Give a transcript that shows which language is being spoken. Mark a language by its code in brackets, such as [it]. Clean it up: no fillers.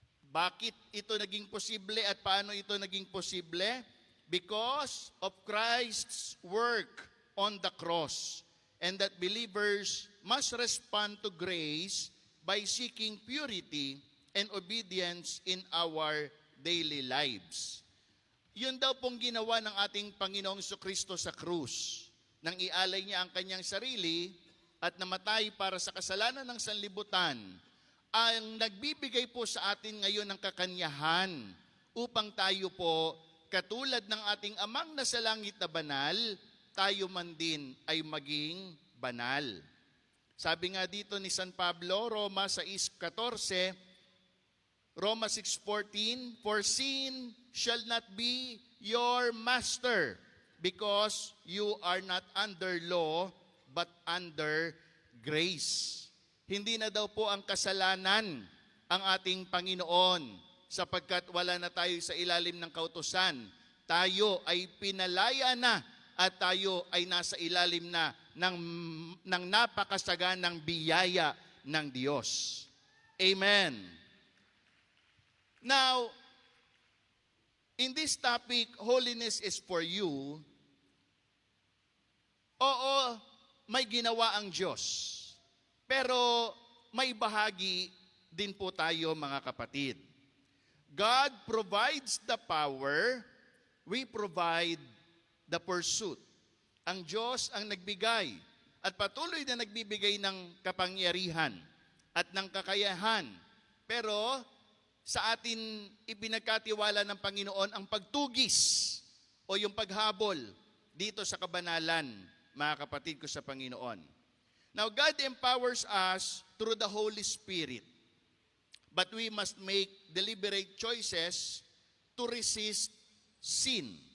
[tl] Bakit ito naging posible at paano ito naging posible? [en] Because of Christ's work on the cross, and that believers must respond to grace by seeking purity and obedience in our daily lives. [tl] Yun daw pong ginawa ng ating Panginoong Jesucristo sa krus, nang ialay niya ang kanyang sarili at namatay para sa kasalanan ng sanlibutan, ang nagbibigay po sa atin ngayon ng kakanyahan upang tayo po, katulad ng ating amang nasa langit na banal, tayo man din ay maging banal. Sabi nga dito ni [en] San Pablo, Roma 6:14, Roma 6:14, for sin shall not be your master, because you are not under law, but under grace. [tl] Hindi na daw po ang kasalanan ang ating Panginoon, sapagkat wala na tayo sa ilalim ng kautusan. Tayo ay pinalaya na at tayo ay nasa ilalim na ng napakasaganang biyaya ng Diyos. Amen. [en] Now, in this topic, holiness is for you. [tl] Oo, may ginawa ang Diyos. Pero may bahagi din po tayo, mga kapatid. [en] God provides the power, we provide the pursuit. [tl] Ang Diyos ang nagbigay at patuloy na nagbibigay ng kapangyarihan at ng kakayahan. Pero sa atin ipinagkatiwala ng Panginoon ang pagtugis o yung paghabol dito sa kabanalan, mga kapatid ko sa Panginoon. [en] Now, God empowers us through the Holy Spirit. But we must make deliberate choices to resist sin.